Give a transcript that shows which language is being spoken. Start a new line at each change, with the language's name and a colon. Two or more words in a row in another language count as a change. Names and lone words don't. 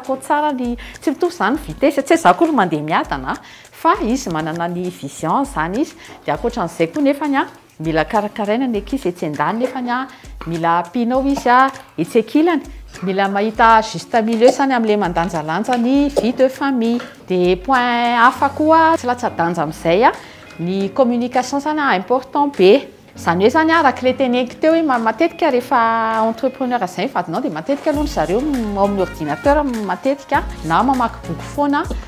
Malagasy: koa tsara ny tsy mitovy zany vitesse tsy hoe za koa mandeha miadana fa izy manana ny vision zany izy dia ankoatran'izay koa nefany a mila karakaraina ny ankizy etsy an-dany nefany a mila ampianao izy a etsy ankilany mila mahita
French: juste milieu
Malagasy: zany amin'ilay mandanjalanja ny
French: vie de famille
Malagasy: dia point hafa koa tsy latsa-danja amin'izay a ny communication zany important be zany hoe zany araka le teneniko teo hoe matetika rehefa entrepreneur zay vadinao dia matetika aloha zareo ao amin'ny ordinateur matetika na mamaky boky foana